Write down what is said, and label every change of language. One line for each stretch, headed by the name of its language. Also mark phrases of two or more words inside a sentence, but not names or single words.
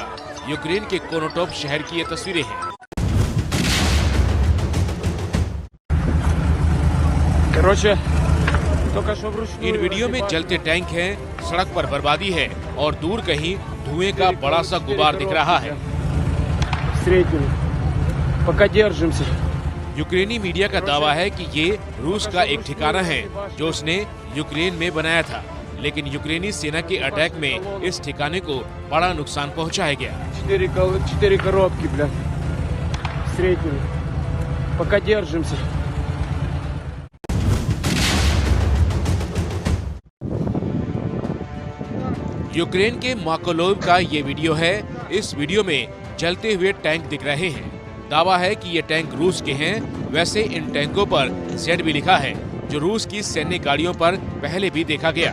Hindi: यूक्रेन के कोनोटोप शहर की ये तस्वीरें हैं। इन वीडियो में जलते टैंक हैं, सड़क पर बर्बादी है और दूर कहीं धुएं का बड़ा सा गुबार दिख रहा है। यूक्रेनी मीडिया का दावा है कि ये रूस का एक ठिकाना है जो उसने यूक्रेन में बनाया था, लेकिन यूक्रेनी सेना के अटैक में इस ठिकाने को बड़ा नुकसान पहुंचाया गया।
Russian: 4 коробки, бля. Встретили. Пока держимся.
Hindi: यूक्रेन के माकोलोव का ये वीडियो है। इस वीडियो में जलते हुए टैंक दिख रहे हैं। दावा है कि ये टैंक रूस के हैं। वैसे इन टैंकों पर Z भी लिखा है, जो रूस की सैन्य गाड़ियों पर पहले भी देखा गया।